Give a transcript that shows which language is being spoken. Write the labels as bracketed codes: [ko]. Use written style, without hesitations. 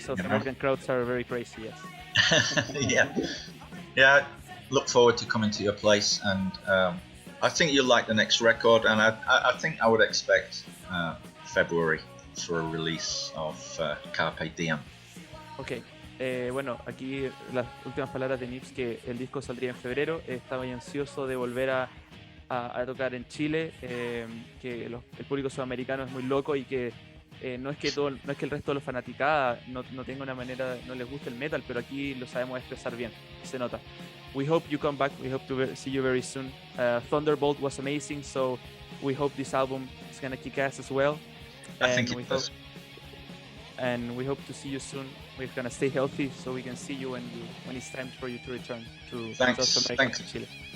[en] South American crowds are very crazy, yes. Yeah. Look forward to coming to your place, and I think you'll like the next record, and I think I would expect February for a release of Carpe Diem. [es] Ok, bueno, aquí las últimas palabras de Nibbs, que el disco saldría en febrero. Estaba muy ansioso de volver a tocar en Chile, que el público sudamericano es muy loco, y que no es que el resto de los fanaticada no tenga una manera, no les guste el metal, pero aquí lo sabemos expresar bien, se nota. [en] we hope you come back. We hope to see you very soon. Thunderbolt was amazing, so we hope this album is gonna kick ass as well. I think it does. And we hope to see you soon. We're gonna stay healthy so we can see you when it's time for you to return to South America, to Chile.